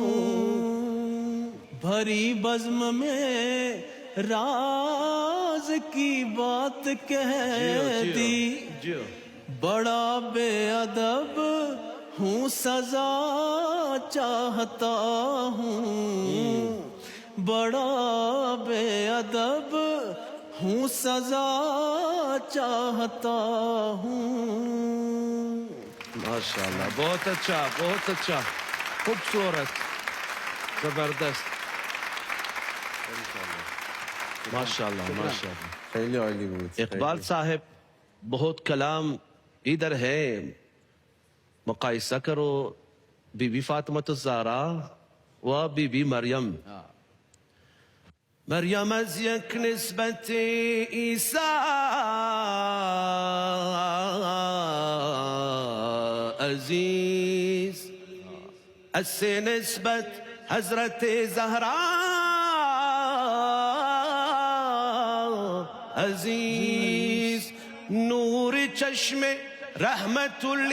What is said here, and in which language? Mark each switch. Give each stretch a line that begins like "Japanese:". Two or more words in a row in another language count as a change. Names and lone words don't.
Hindi: भरी बज़्म में राज की बात कह दी, बड़ा बेअदब हूँ सजा चाहता हूँ, बड़ा बेअदब हूँ सजा चाहता हूँ। माशाल्लाह बहुत अच्छा खूबसूरत जबरदस्त माशाल्लाह माशाल्लाह
Persian: خیلی عالی بود.
Hindi: इकबाल साहब बहुत कलाम इधर है मुकाइसा करो बीबी फातिमा ज़हरा व बीबी मरियम
Persian: مريم از یک نسبت عیسی عزیز از سه نسبت حضرت زهرا عزیز نور چشم رحمت